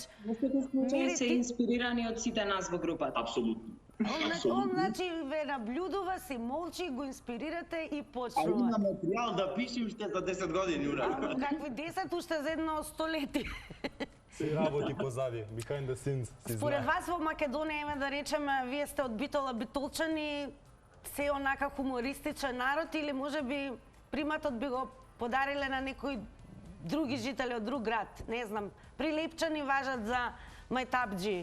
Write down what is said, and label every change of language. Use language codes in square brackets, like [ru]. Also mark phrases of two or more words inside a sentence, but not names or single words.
[mk] Мири се инспирирани од сите нас во групата. Апсолутно. Он значи ве наблюдува, си молчи, го инспирирате и почнува. А има материјал да пишем уште за 10 години, ура. Какви 10, уште за едно столети. Се работи позади, [en] behind the scenes. [mk] Според вас во Македонија, да речеме, вие сте од Битола битолчани, се онака хумористичен народ или можеби приматот би го подариле на некои други жители од друг град, не знам, прилепчани важат за мајтапџи.